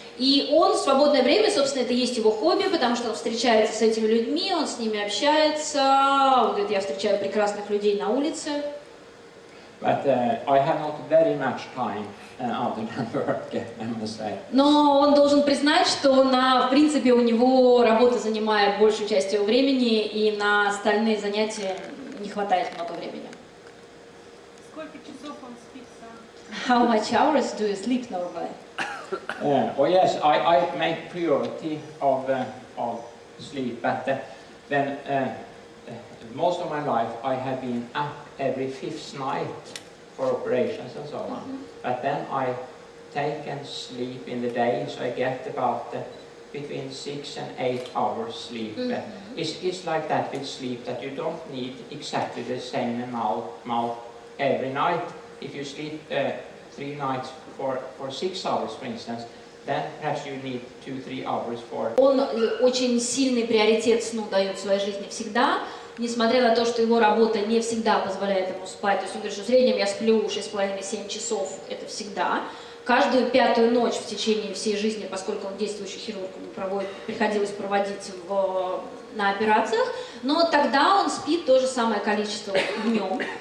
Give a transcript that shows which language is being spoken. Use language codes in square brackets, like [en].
[ru] И он в свободное время, собственно, это есть его хобби, потому что он встречается с этими людьми, он с ними общается. Он говорит, я встречаю прекрасных людей на улице. [en] But I have not very much time other than work, I must say. [ru] Но он должен признать, что в принципе у него работа занимает большую часть его времени, и на остальные занятия не хватает много времени. Сколько часов он спит сам? [en] How much hours do you sleep normally? Oh yes, I make priority of sleep, but then most of my life I have been up every 5th night for operations and so on. But then I take and sleep in the day, so I get about between 6 and 8 hours sleep. It's like that with sleep, that you don't need exactly the same amount every night. If you sleep 3 nights for 6 hours, for instance, then perhaps you need 2-3 hours for... [ru] Он очень сильный приоритет сну дает в своей жизни всегда, несмотря на то, что его работа не всегда позволяет ему спать. То есть он говорит, что в среднем я сплю 6,5-7 часов, это всегда. Каждую 5-ю ночь в течение всей жизни, поскольку он действующий хирург, ему приходилось проводить на операциях, но тогда он спит то же самое количество днем.